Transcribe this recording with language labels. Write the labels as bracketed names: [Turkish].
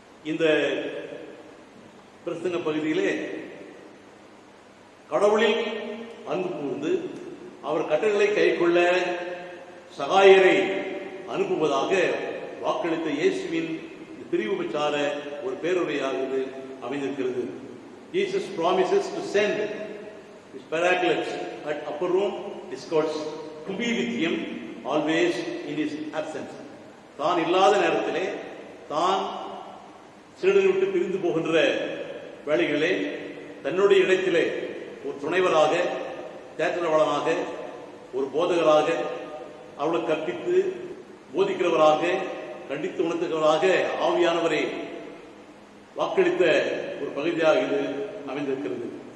[Tamil] இந்த பிரசங்க பகுதியிலே கடவுளில் அன்பு கூர்ந்து அவர் கட்டளைகளை கைக்கொள்ள சகாயரை அனுப்புவதாக வாக்களித்த இயேசுவின் பிரிவு பெற்றார ஒரு பேருரையாக அமைந்திருக்கிறது. [English] Jesus promises to send his paracletus at upper room discourse to be with him always in his absence. [Tamil] தான் இல்லாத நேரத்திலே, தான் சீடரை விட்டு பிரிந்து போகின்ற வேளைகளிலே தன்னுடைய இடத்திலே ஒரு துணைவராக, தேற்றவாளனாக, ஒரு போதகராக, அவளை கற்பித்து போதிக்கிறவராக, கண்டித்து உணர்த்துகிறவராக ஆவியானவரை வாக்களித்த ஒரு பகுதியாக இது அமைந்திருக்கிறது.